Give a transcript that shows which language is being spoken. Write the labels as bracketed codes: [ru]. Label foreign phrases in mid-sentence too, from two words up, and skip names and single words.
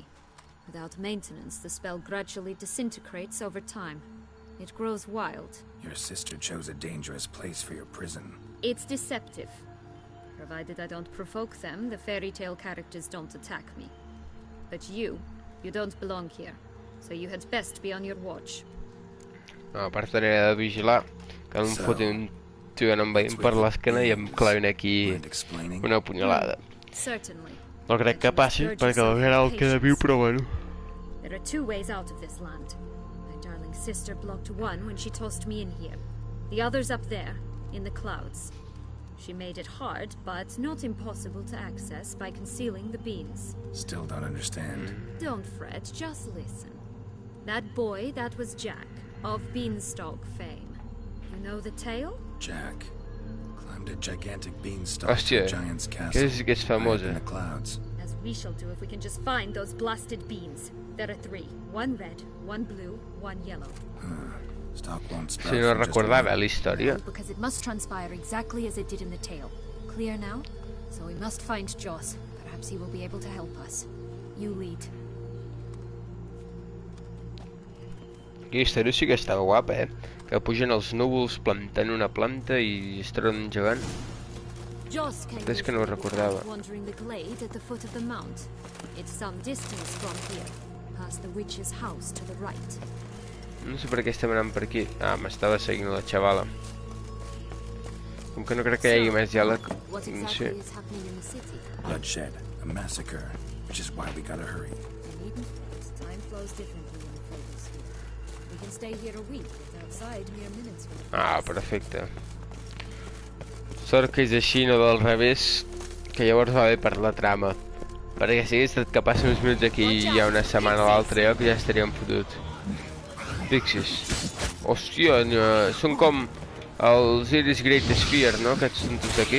[en] Without maintenance, the spell gradually disintegrates over time. It grows wild. Your sister chose a dangerous place for your prison. It's deceptive. Provided I don't provoke them, the fairy tale characters don't attack me. But you don't belong here. So you had best be on your watch. [ca] No, a part t'aniré de vigilar, que no em foti un tio anant veient per l'esquena i em clavin aquí [en] Mind explaining? [ca] una punyalada. [en] Certainly. [ca] No crec que passi, perquè el Geralt queda viu, però bueno. [en] There are two ways out of this land. My darling sister blocked one when she tossed me in here. The other's up there, in the clouds. She made it hard, but not impossible to access by concealing the beans. Still don't understand. Don't fret, just listen. That boy, that was Jack, of Beanstalk fame. You know the tale? Jack climbed a gigantic beanstalk [ca] Hòstia, [en] to Giant's [ca] aquesta [en] castle. [ca] sí que és [en] high up [ca] famosa. [en] in the clouds. As we shall do if we can just find those blasted beans. There are 3. 1 red, 1 blue, 1 yellow. Stalk won't sprout [ca] Si no [en] from just [ca] recordava [en] one. [ca] la història. [en] Because it must transpire exactly as it did in the tale. Clear now? So we must find Joss. Perhaps he will be able to help us. You lead. [ca] Aquella història sí que estava guapa, Que pugen els núvols plantant una planta i es troben un gegant. [en] Joss came [ca] És que no ho recordava. [en] wandering the glade at the foot of the mount. It's some distance from here, past the witch's house to the right. [ca] No sé per què estem anant per aquí. Ah, m'estava seguint la xavala. Com que no crec que hi hagi més diàleg, [en] What [ca] no [en] exactly [ca] sé. [en] is happening in the city? Bloodshed, a massacre, which is why we gotta hurry. You needn't fret. Time flows differently in the fables here. We can stay here a week, but outside mere minutes will [ca] Ah, perfecte. Sort que és així, no del revés, que llavors va bé per la trama. Perquè si hagués estat que passen uns minuts aquí i hi ha una setmana a l'altre lloc, ja estaríem fotuts. Fixis. Hòstia, són com els Iris Great Sphere, no? Aquests tontos d'aquí.